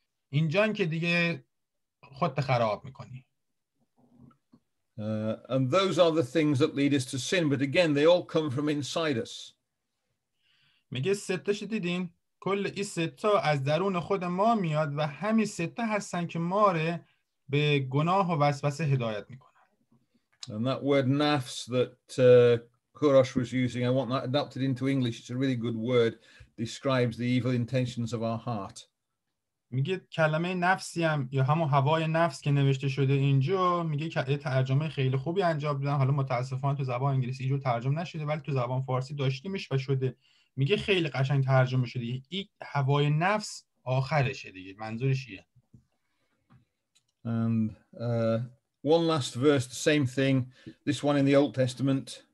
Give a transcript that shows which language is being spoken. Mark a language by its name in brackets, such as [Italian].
[Persian] اینجا که دیگه خودت خراب میکنی. [English] And those are the things that lead us to sin. But again, they all come from inside us. [Persian] میگه ستاشو دیدین؟ کل این ستا از درون خود ما میاد و همین ستا هستن که ما رو به گناه و وسوسه هدایت میکنن. [English] And that word nafs that Kurosh was using, I want that adapted into English. It's a really good word. Describes the evil intentions of our heart. [Persian] میگه کلمه نفسی هم یا همون هوای نفس که نوشته شده اینجا، میگه که ترجمه خیلی خوبی انجام دادن. حالا متاسفانه تو زبان انگلیسی اینجور ترجمه نشده، ولی تو زبان فارسی داشتیمش و شده. میگه خیلی قشنگ ترجمه شده. این هوای نفس آخرشه دیگه. منظورش چیه؟ [English] And one last verse, the same thing. This one in the Old Testament.